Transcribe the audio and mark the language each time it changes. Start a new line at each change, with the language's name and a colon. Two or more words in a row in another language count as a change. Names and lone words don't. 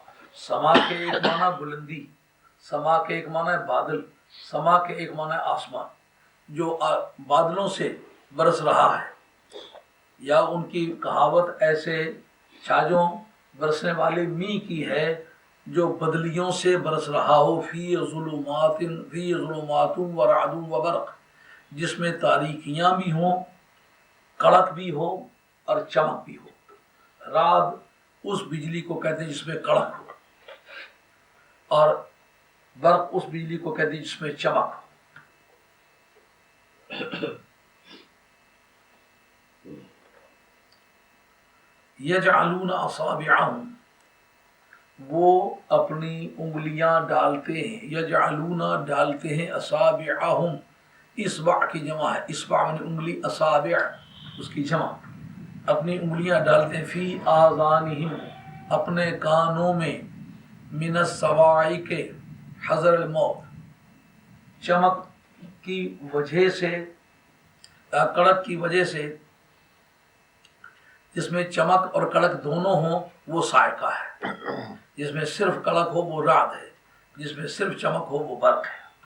Urdu: سما کے ایک معنی بلندی، سما کے ایک معنی بادل، سما کے ایک معنی آسمان، جو بادلوں سے برس رہا ہے۔ یا ان کی کہاوت ایسے چھاجوں برسنے والے می کی ہے جو بدلیوں سے برس رہا ہو،
Arabic: فی ظلمات و رعد و برق،
Urdu: جس میں تاریکیاں بھی ہوں، کڑک بھی ہو اور چمک بھی ہو۔ رعد اس بجلی کو کہتے ہیں جس میں کڑک ہو، اور برق اس بجلی کو کہتے ہیں جس میں چمک ہو۔
Arabic: یجعلون اصابعہم،
Urdu: وہ اپنی انگلیاں ڈالتے ہیں، یجعلون ڈالتے ہیں، اصابعہم، اصبع کی جمع ہے، اصبع یعنی انگلی، اصابع اس کی جمع، اپنی انگلیاں ڈالتے ہیں،
Arabic: فی آذانہم،
Urdu: اپنے کانوں میں،
Arabic: من الصواعق، حذر الموت،
Urdu: چمک کی وجہ سے، کڑک کی وجہ سے، جس میں چمک اور کڑک دونوں ہوں وہ صاعقہ ہے، جس میں صرف کڑک ہو وہ رعد ہے، جس میں صرف چمک ہو وہ برق ہے۔